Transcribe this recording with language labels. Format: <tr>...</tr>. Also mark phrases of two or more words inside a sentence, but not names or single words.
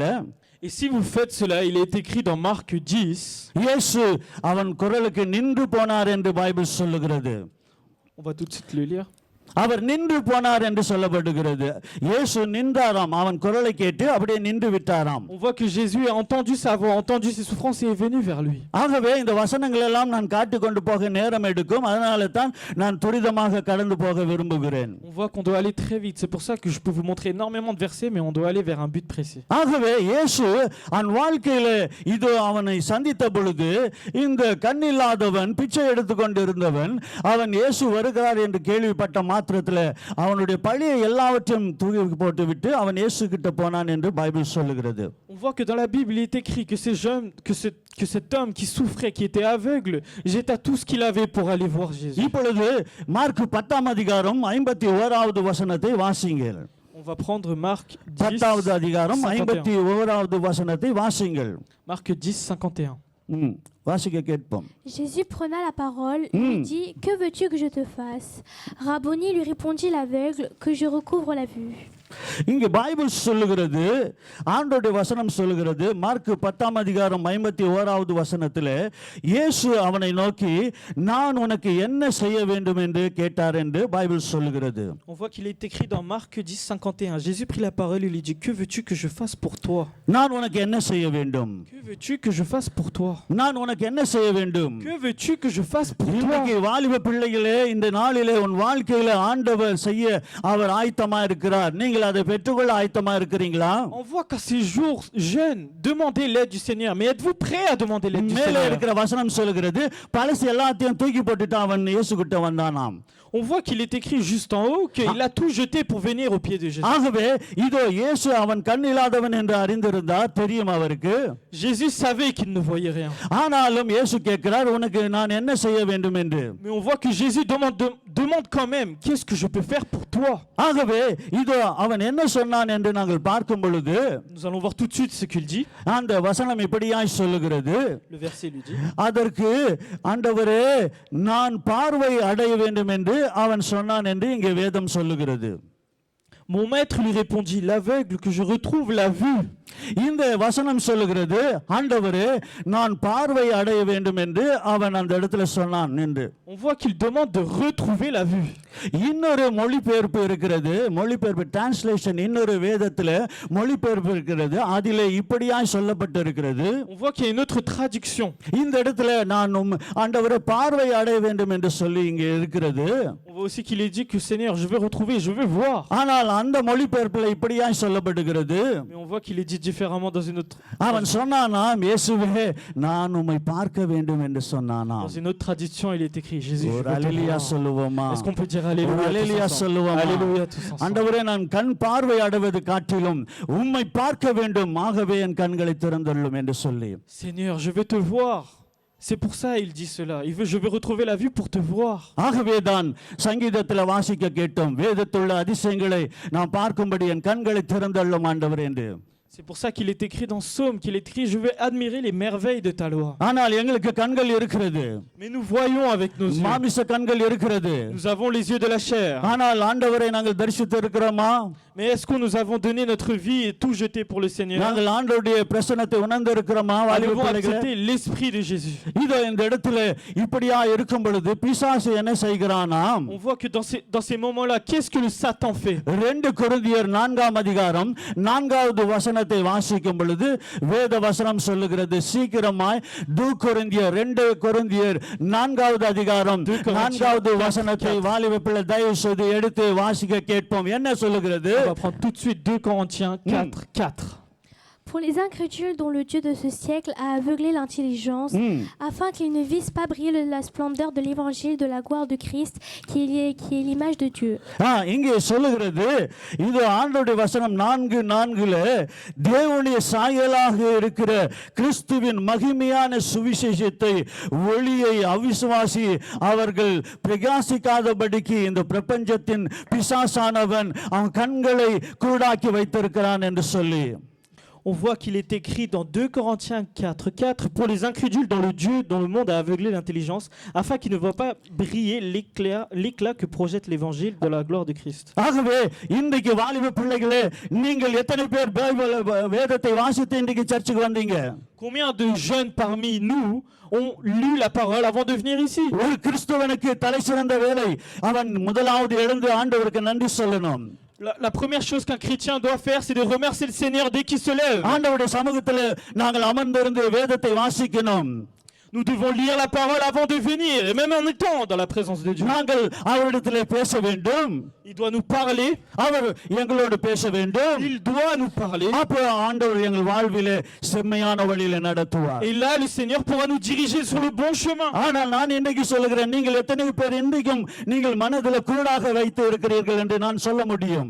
<fr>Et si vous faites cela, il est écrit dans Marc 10.</fr> <ta>இயேசு அவன் குரலுக்கு நின்று போனார் என்று பைபிள் சொல்லுகிறது.</ta> <fr>On va tout de suite le lire.</fr> <ta>அவர் நின்று போனார் என்று சொல்லப்படுகிறது. இயேசு நின்றாராம், அவன் குரலை கேட்டு அப்படியே நின்று விட்டாராம்.</ta> <fr>On voit que Jésus a entendu sa voix, entendu ses souffrances et est venu vers lui.</fr> <ta>ஆகவே இந்த வசனங்கள் எல்லாம் நான் காட்டிக் கொண்டு போக நேரம் எடுக்கும், அதனால தான் நான் துரிதமாக கடந்து போக விரும்புகிறேன்.</ta> <fr>On voit qu'on doit aller très vite. C'est pour ça que je peux vous montrer énormément de versets, mais on doit aller vers un but précis.</fr> <ta>ஆகவே இயேசு அவன் வாழ்க்கையில இது அவனை சந்தித்த பொழுது இந்த கண்ணில்லாதவன் பிச்சை எடுத்துக்கொண்டிருந்தவன் அவன் இயேசு வருகிறார் என்று கேள்விப்பட்ட மாத்திரத்தில் அவனுடைய பழைய எல்லாவற்றையும் தூக்கி போட்டு விட்டு அவன் இயேசு கிட்ட போனான் என்று பைபிள் சொல்லுகிறது.</ta> <fr>On voit que dans la Bible, il est écrit que ces jeunes, que cet homme qui souffrait, qui était aveugle, jeta tout ce qu'il avait pour aller voir Jésus.</fr> <ta>இப்பொழுது மார்க் 10ஆம் அதிகாரம் 51வது வசனத்தை வாசிங்கள்.</ta> <fr>On va prendre Marc 10,</fr> <ta>10வது அதிகாரம் 51. 51வது வசனத்தை வாசிங்கள்.</ta> <fr>Marc 10, 51.</fr> <ta>வாசிக்க கேட்போம்.</ta> <fr>Jésus prenant la parole, lui dit, que veux-tu que je te fasse? Rabboni, lui répondit l'aveugle, que je recouvre la vue.</fr> <ta>இங்கே பைபிள் சொல்லுகிறது, ஆண்டவருடைய வசனம் சொல்லுகிறது, மார்க் 10ஆம் அதிகாரம் 51வது வசனத்தில் இயேசு அவனை நோக்கி நான் உனக்கு என்ன செய்ய வேண்டும் என்று கேட்டார் என்று பைபிள் சொல்லுகிறது.</ta> <fr>On voit qu'il est écrit dans Marc 10, 51. Jésus prit la parole et lui dit, que veux-tu que je fasse pour toi?</fr> <ta>நான் உனக்கு என்ன செய்ய வேண்டும்?</ta> <fr>Que veux-tu que je fasse pour toi?</fr> <ta>நான் உனக்கு என்ன செய்ய வேண்டும்?</ta> <fr>Que veux-tu que je fasse pour toi?</fr> <ta>இன்றைக்கு வாலிப பிள்ளைகளே, இந்த நாளிலே உன் வாழ்க்கையில ஆண்டவர் செய்ய அவர் ஆயத்தமா இருக்கிறார். நீங்கள் அதை பெற்றுக்கொள்ள ஆயத்தமா இருக்கிறீங்களா?</ta> <fr>On voit qu'à ces jours jeunes, demandez l'aide du Seigneur. Mais êtes-vous prêts à demander l'aide du</fr> <ta>மேலே</ta> <fr>Seigneur?</fr> <ta>இருக்கிற வசனம் சொல்லுகிறது, பழசு எல்லாத்தையும் தூக்கி போட்டுட்டு அவன் இயேசு கிட்ட வந்தானாம்.</ta> <fr>On voit qu'il est écrit juste en haut qu'il a tout jeté pour venir au pied de Jésus.</fr> <ta>ஆகவே இதோ இயேசு அவன் கண் இல்லாதவன் என்று அறிந்திருந்தார், தெரியும் அவருக்கு.</ta> <fr>Jésus savait qu'il ne voyait rien.</fr> <ta>ஆனாலும் இயேசு கேட்கிறார், உனக்கு நான் என்ன செய்ய வேண்டும் என்று.</ta> <fr>Mais on voit que Jésus demande quand même, qu'est-ce que je peux faire pour toi?</fr> <ta>ஆகவே இதோ அவன் என்ன சொன்னான் என்று நாங்கள் பார்க்கும் பொழுது</ta> <fr>Nous allons voir tout de suite ce qu'il dit.</fr> <ta>அந்த வசனம் இப்படியாய் சொல்லுகிறது,</ta> <fr>Le verset lui dit.</fr> <ta>அதற்கு ஆண்டவரே நான் பார்வை அடைய வேண்டும் என்று அவன் சொன்னான் என்று இங்கே வேதம் சொல்லுகிறது.</ta> <fr>Mon maître lui répondit, l'aveugle que je retrouve la vue.</fr> <ta>இந்த வசனம் சொல்லுகிறது, ஆண்டவரே நான் பார்வை அடைய வேண்டும் என்று அவன் அந்த இடத்துல சொன்னான் என்று.</ta> <fr>On voit qu'il demande de retrouver la vue.</fr> <ta>இன்னொரு மொழிபெயர்ப்பு இருக்கிறது, மொழிபெயர்ப்பு டிரான்ஸ்லேஷன் இன்னொரு வேதத்தில் மொழிபெயர்ப்பு இருக்கிறது, அதிலே இப்படியாய் சொல்லப்பட்டிருக்கிறது.</ta> <fr>On voit qu'il y a une autre traduction.</fr> <ta>இந்த இடத்துல நான் ஆண்டவரே பார்வை அடைய வேண்டும் என்று சொல்லி இங்கே இருக்கிறது.</ta> <fr>On voit aussi qu'il est dit que Seigneur, je veux retrouver, je veux voir.</fr> <ta>ஆனால் அந்த மொழிபெயர்ப்பில் இப்படியாய் சொல்லப்படுகிறது.</ta> <fr>Mais on voit qu'il est dit différemment dans une autre.</fr> <ta>அவன் சொன்னானாம், இயேசுவே நான் உம்மை பார்க்க வேண்டும் என்று சொன்னானாம்.</ta> <fr>Dans une autre tradition, il est écrit Jésus. Je</fr> <ta>ஒரு</ta> <fr>veux te</fr> <ta>அல்லேலூயா</ta> <fr>voir.</fr> <ta>சொல்லுவோமா?</ta> <fr>Est-ce qu'on peut dire</fr> <ta>ஒரு</ta> <fr>alléluia?</fr> <ta>அல்லேலூயா</ta> <fr>tous ensemble?</fr> <ta>சொல்லுவோமா?</ta> <fr>Alléluia tous ensemble.</fr> <ta>ஆண்டவரே நான் கண் பார்வை அடைவது காட்டிலும் உம்மை பார்க்க வேண்டும், ஆகவே என் கண்களை திறந்தள்ளும் என்று சொல்லி.</ta> <fr>Seigneur, je veux te voir. C'est pour ça il dit cela. Je veux retrouver la vue pour te voir.</fr> <ta>ஆகவே தான் சங்கீதத்தில் வாசிக்க கேட்டோம், வேதத்துள்ள அதிசயங்களை நாம் பார்க்கும்படி என் கண்களை திறந்தள்ளும் ஆண்டவர் என்று.</ta> <fr>C'est pour ça qu'il est écrit dans Psaume, qu'il est écrit je veux admirer les merveilles de ta loi.</fr> <ta>ஆனால் எங்களுக்கு கண்கள் இருக்கிறது,</ta> <fr>Mais nous voyons avec nos yeux.</fr> <ta>மாமிச கண்கள் இருக்கிறது.</ta> <fr>Nous avons les yeux de la chair.</fr> <ta>ஆனால் ஆண்டவரை நாங்கள் தரிசித்து இருக்கிறோமா?</ta> <fr>Mais est-ce que nous avons donné notre vie et tout jeté pour le Seigneur?</fr> <ta>நாங்கள் ஆண்டவருடைய பிரசன்னத்தை உணர்ந்து இருக்கிறோமா? வாலிப</ta> <fr>Avons</fr> <ta>பிள்ளைகளே,</ta> <fr>accepté l'esprit de Jésus.</fr> <ta>இதோ இந்த இடத்துல இப்படியா இருக்கும் பொழுது பிசாசு என்ன செய்கிறானாம்?</ta> <fr>On voit que dans ces moments-là, qu'est-ce que le Satan fait?</fr> <ta>2 கொரிந்தியர் 4ஆம் அதிகாரம் 4வது வசனத்தை வாசிக்கும் பொழுது வேத வசனம் சொல்லுகிறது, சீக்கிரமாய் 2 கொரிந்தியர் 4வது அதிகாரம் 4வது வசனத்தை வாலிப பிள்ளை தயவு செய்து எடுத்து வாசிக்க கேட்போம். என்ன சொல்லுகிறது?</ta> <fr>On va prendre tout de suite 2 Corinthiens 4, 4. Pour les incrédules dont le Dieu de ce siècle a aveuglé l'intelligence, afin qu'ils ne vissent pas briller la splendeur de l'évangile de la gloire de Christ, qui est l'image de Dieu.</fr> <ta>இங்கே சொல்லுகிறது இது ஆண்டவருடைய வசனம் 4:4 தேவனுடைய சாயலாக இருக்கிற கிறிஸ்துவின் மகிமையான சுவிசேஷத்தை ஒளியை அவிசுவாசி அவர்கள் பிரகாசிக்காதபடிக்கு இந்த பிரபஞ்சத்தின் பிசாசானவன் அவன் கண்களை குருடாக்கி வைத்திருக்கிறான் என்று சொல்லி.</ta> <fr>On voit qu'il est écrit dans 2 Corinthiens 4:4 pour les incrédules dans le monde a aveuglé l'intelligence afin qu'ils ne voient pas briller l'éclat que projette l'évangile de la gloire de Christ.</fr> <ta>ஆகவே இன்றைக்கு வாலிப பிள்ளைகளே நீங்கள் எத்தனை பேர் வேதத்தை வாசித்து இன்றைக்கு சர்ச்சுக்கு வந்தீங்க?</ta> <fr>Combien de jeunes parmi nous ont lu la parole avant de venir ici?</fr> <ta>ஒரு கிறிஸ்தவனுக்கு தலைசிறந்த வேலை அவன் முதலாவது எழுந்து ஆண்டவருக்கு நன்றி சொல்லணும்.</ta> <fr>La première chose qu'un chrétien doit faire, c'est de remercier le Seigneur dès qu'il se lève.</fr> <ta>ஆண்டவருடைய சமூகத்தில் நாங்கள் அமர்ந்திருந்து வேதத்தை வாசிக்கணும்.</ta> <fr>Nous devons lire la parole avant de venir, et même en étant dans la présence de Dieu.</fr> <ta>நாங்கள் அவரிடத்திலே பேச வேண்டும்.</ta> <fr>Il doit nous parler.</fr> <ta>அவர் எங்களோடு பேச வேண்டும்.</ta> <fr>Il doit nous parler.</fr> <ta>அப்போ ஆண்டவர் எங்கள் வாழ்விலே செம்மையான வழியிலே நடத்துவார்.</ta> <fr>Et là, le Seigneur pourra nous diriger sur le bon chemin.</fr> <ta>ஆனால் நான் இன்றைக்கு சொல்லுகிறேன், நீங்கள் எத்தனை பேர் இன்றைக்கும் நீங்கள் மனதில் குருடாக வைத்து இருக்கிறீர்கள் என்று நான் சொல்ல முடியும்.</ta>